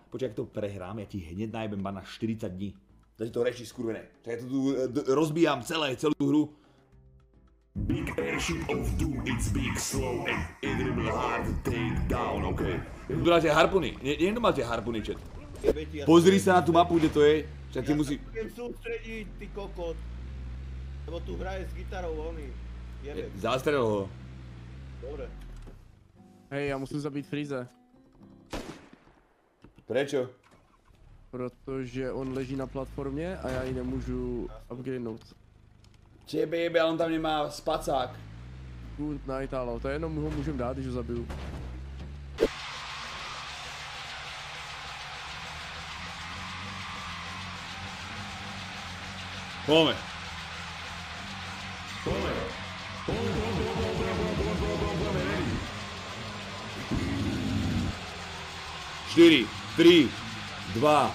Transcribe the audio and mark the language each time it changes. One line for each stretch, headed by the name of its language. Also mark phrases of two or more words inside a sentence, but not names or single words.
Slovak: Počkaj, ak to prehrám, ja ti hneď najebem ban na 40 dní. Takže to reči skurvené. Tak ja to tu rozbíjam celú hru.
English: Big action of doom, it's big, slow and incredible hard to take down, ok.
Slovak: Tu máte harpuny. Niekto máte harpuny, chat. Pozri sa na tú mapu, kde to je. Však ty musí... Ja sa sústrediť, ty kokot. Lebo tu hraje s gitarou, oný. Zastrel ho. Dobre. Hej, ja musím zabít Freeze. Prečo?
Czech: Protože on leží na platformě a já ji nemůžu upgradenout.
Slovak: Tebe jebe, ale on tam nemá spacák.
English: Good night,
Czech: ale to jenom ho můžem dát, když ho zabiju.
Slovak: Poďme. 4, 3, 2.